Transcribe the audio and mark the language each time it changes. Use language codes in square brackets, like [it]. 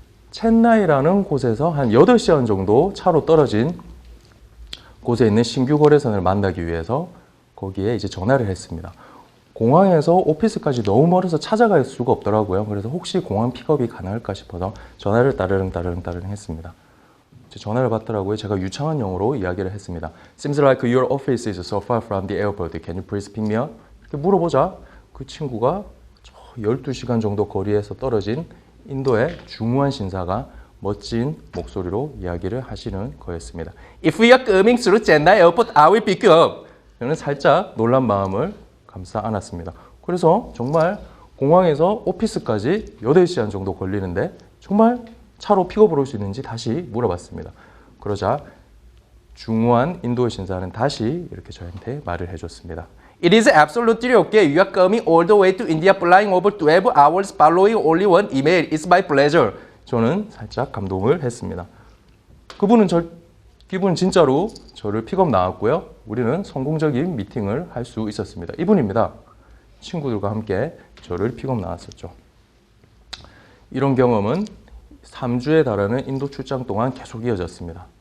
[ko] 첸나이라는 곳에서 한 8시간 정도 차로 떨어진 곳에 있는 신규 거래선을 만나기 위해서 거기에 이제 전화를 했습니다. 공항에서 오피스까지 너무 멀어서 찾아갈 수가 없더라고요. 그래서 혹시 공항 픽업이 가능할까 싶어서 전화를 따르릉 했습니다. 전화를 받더라고요. 제가 유창한 영어로 이야기를 했습니다. [en] Seems like your office is so far from the airport. Can you please pick me up? [ko] 이렇게 물어보자 그 친구가 12시간 정도 거리에서 떨어진 인도의 중후한 신사가 멋진 목소리로 이야기를 하시는 거였습니다. [en] If we are coming through Chennai airport, I will pick you up. [ko] 저는 살짝 놀란 마음을 감싸 안았습니다. 그래서 정말 공항에서 오피스까지 8시간 정도 걸리는데 정말 차로 픽업을 올 수 있는지 다시 물어봤습니다. 그러자 중후한 인도의 신사는 다시 이렇게 저한테 말을 해줬습니다. [en] It is absolutely okay. You are coming all the way to India, flying over 12 hours, following only one email. It's my pleasure. [ko] 저는 살짝 감동을 했습니다. 그분은 진짜로 저를 픽업 나왔고요. 우리는 성공적인 미팅을 할 수 있었습니다. 이분입니다. 친구들과 함께 저를 픽업 나왔었죠. 이런 경험은 3주에 달하는 인도 출장 동안 계속 이어졌습니다.